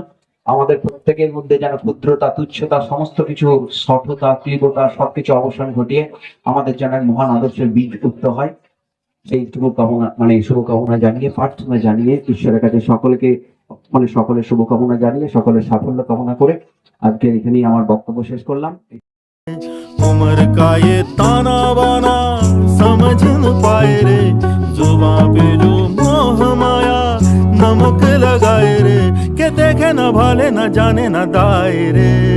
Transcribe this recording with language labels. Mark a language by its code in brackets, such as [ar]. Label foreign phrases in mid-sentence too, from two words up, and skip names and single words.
[bn] আমাদের প্রত্যেকের মধ্যে যেন ক্ষুদ্রতা তুচ্ছতা সমস্ত কিছু সঠতা তীব্রতা সবকিছু অবসান ঘটিয়ে আমাদের যেন মহান আদর্শের বীজ উঠতে হয়, সেইটুকু কামনা মানে শুভকামনা জানিয়ে প্রার্থনা জানিয়ে ঈশ্বরের কাছে সকলকে মানে সকলের শুভকামনা জানিয়ে সকলের সাফল্য কামনা করে আজকে এখানেই আমার বক্তব্য শেষ করলাম। [hi] उम्र का ये ताना बाना समझ न पाए रे, जुबां पे जो मोह माया नमक लगाए रे, के देखे न भाले न जाने न दाए रे।